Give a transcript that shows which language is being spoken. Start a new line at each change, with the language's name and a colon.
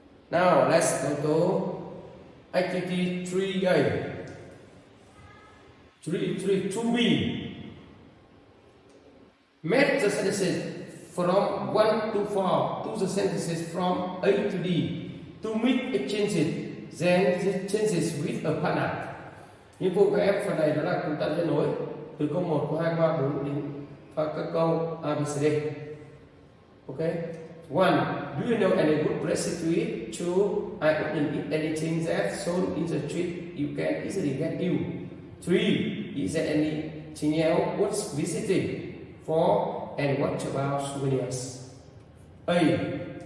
English: Now let's go to activity 3A. 2B. Make the sentences from 1 to 4 to the sentences from A to D to make exchanges, then the changes with a partner.
Vietnamese: Nhiệm vụ của em phần này đó là chúng ta sẽ nối từ câu 1, câu 2, câu 3, 4 đến các câu A, B, C, D.
English: Okay. 1. Do you know any good place to eat? 2. I wouldn't eat anything that's sold in the street you can easily get you. 3. Is there anything else worth visiting? 4. And what about souvenirs? A.